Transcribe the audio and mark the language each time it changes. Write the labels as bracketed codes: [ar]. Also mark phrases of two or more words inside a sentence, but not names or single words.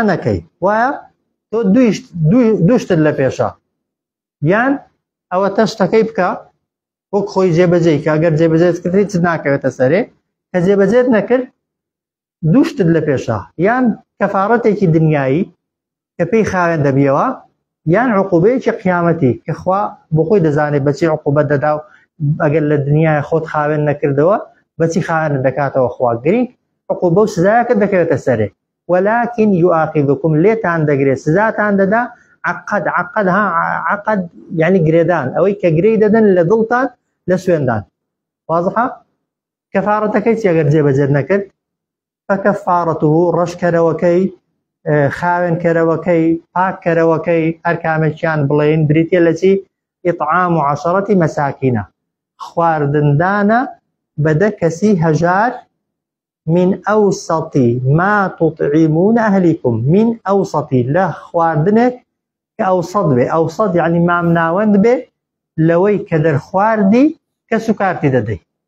[ckb] نەکەی، وایە تۆ دووشتت لە پێشە، یان ئەوەتە شتەکەی بکە وەک خۆی جێبەجێی کە ئەگەر جێبەجێت کرد هیچ ناکەوێتە سەرێ، کە جێبەجێت نەکرد دووشتت لە پێشە، یان کەفارەتێکی دنیایی کە پێی خاوێن دەبیەوە، یان عقوبەیەکی قیامەتی کە خوا بۆ خۆی دەزانێت بەچی عقوبەت دەدا و ئەگەر لە دنیای خۆت خاوێن نەکردەوە بەچی خاوێن دەکاتەوە خوا گرنگ عقوبە و سزایەکە دەکەوێتە سەرێ. [ar] ولكن يؤاخذكم [ckb] لێتان دەگرێت سزاتان دەدا [ar] عقد يعني [ckb] گرێدان ئەوەی کە گرەی دەدەن لە دڵتان لە سوێندان. وازحە؟ کەفارەتەکەی چی ئەگەر جێبەجێ نەکرد؟ فكفارته ڕەشکەرەوەکەی خاوێن کەرەوەکەی پاک کەرەوەکەی هەر کامێکیان بڵێن بریتە لە چی [ar] ئیطعام و عەشەرەتی مەساکینە [ckb] خواردندانە بە 10 کەسی هەژار [ar] من ئەوسەطی ما تطعمون ئەهلیکم من ئەوسەطی [ckb] لە خواردنێک کە ئەوسەط بێ [ar] ئەوسەط یعنی [ckb] مامناوەند بێ لەوەی کە دەرخواردی کە سوکارتی دەدەی